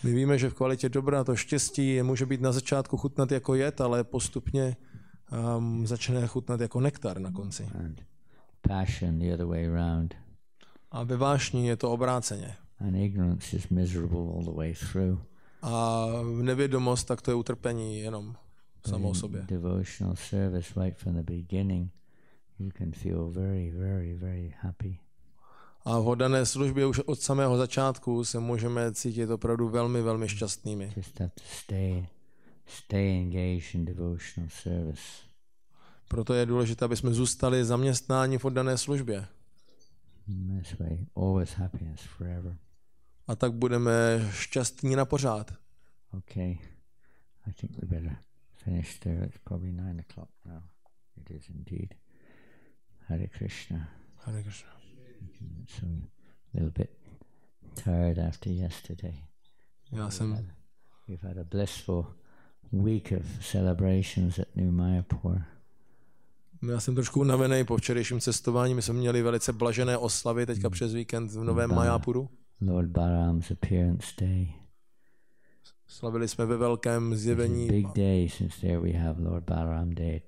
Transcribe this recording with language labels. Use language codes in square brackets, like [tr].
[cs] My víme, že v kvalitě dobra to štěstí může být na začátku chutnat jako jed, ale postupně začne chutnat jako nektar na konci. [en] And passion the other way around. [cs] A ve vášni je to obráceně. [en] And ignorance is miserable all the way through. [cs] A nevědomost, tak to je utrpení jenom samo o sobě. [en] Devotional service right from the beginning, you can feel very, very, very happy. [cs] A v oddané službě už od samého začátku se můžeme cítit opravdu velmi, velmi šťastnými. [en] Just have to stay engaged in devotional service. [cs] Proto je důležité, aby jsme zůstali zaměstnáni v oddané službě. [en] This way, always happiness forever. [cs] A tak budeme šťastní na pořád. [en] Okay, I think we better finish there. It's probably 9:00 now. It is indeed. Hare Krishna. Hare Krishna. So a little bit tired after yesterday. We've had a blissful week of celebrations at New Mayapur. [cs] Já jsem trošku unavený po včerejším cestování. My jsme měli velice blažené oslavy teďka přes víkend v Novém Mayapuru. [en] Lord Balaram's appearance day. [cs] Slavili jsme ve velkém zjevení. [en] Big day, since there we have Lord Balaram Day.